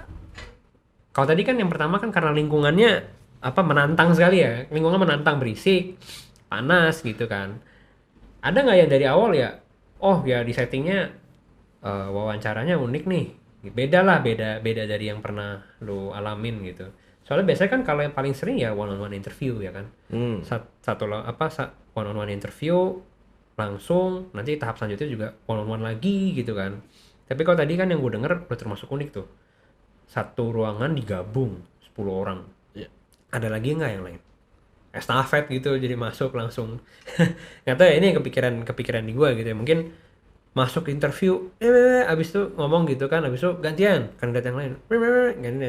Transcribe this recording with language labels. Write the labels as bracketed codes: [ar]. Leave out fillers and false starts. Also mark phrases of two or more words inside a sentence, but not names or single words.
[id] Kalau tadi kan yang pertama kan karena lingkungannya apa menantang sekali ya, lingkungan menantang, berisik, panas gitu kan. Ada nggak yang dari awal ya? Oh ya di settingnya wawancaranya unik nih, beda lah, beda dari yang pernah lo alamin gitu. Soalnya biasanya kan kalau yang paling sering ya [en] one on one interview [id] ya kan. Hmm. [en] One on one interview [id] langsung, nanti tahap selanjutnya juga one on one lagi gitu kan. Tapi kalau tadi kan yang gue denger udah termasuk unik tuh. Satu ruangan digabung 10 orang. Iya. Ada lagi nggak yang lain? Estafet gitu, jadi masuk langsung. Nggak tahu ya, ini yang kepikiran di gue gitu ya. Mungkin masuk interview, abis itu ngomong gitu kan, abis itu gantian kandidat yang lain, gantian.